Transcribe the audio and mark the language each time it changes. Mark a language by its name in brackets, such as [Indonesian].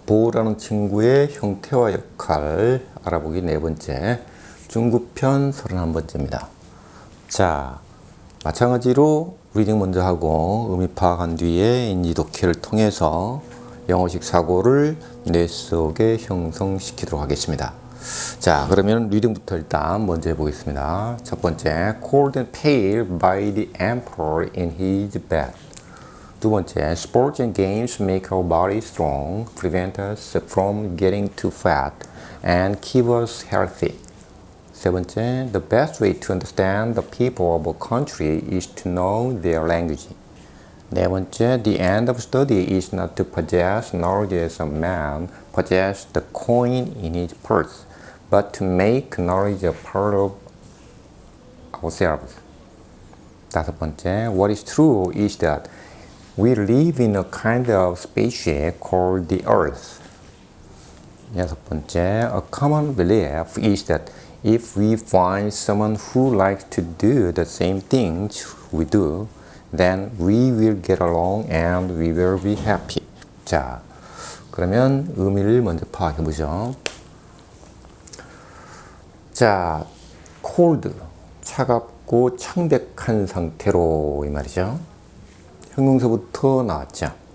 [Korean] 보호라는 친구의 형태와 역할 알아보기 네 번째, 중급편 31번째입니다. 자, 마찬가지로 리딩 먼저 하고 의미 파악한 뒤에 인지독해를 통해서 영어식 사고를 뇌 속에 형성시키도록 하겠습니다. 자, 그러면 리딩부터 일단 먼저 해보겠습니다. 첫 번째, [English] cold and pale by the emperor in his bed. [Korean] 두 번째, [English] sports and games make our body strong, prevent us from getting too fat, and keep us healthy. [Korean] 세 번째, [English] the best way to understand the people of a country is to know their language. [Korean] 네 번째, [English] the end of study is not to possess knowledge as a man possess the coin in his purse, but to make knowledge a part of ourselves. [Korean] 다섯 번째, [English] what is true is that we live in a kind of spaceship called the earth. [Korean] 여섯 번째, [English] a common belief is that if we find someone who likes to do the same things we do, then we will get along and we will be happy. [Korean] 자, 그러면 의미를 먼저 파악해 보죠. 자, cold, 차갑고 창백한 상태로 이 말이죠. 형용사부터 나왔죠.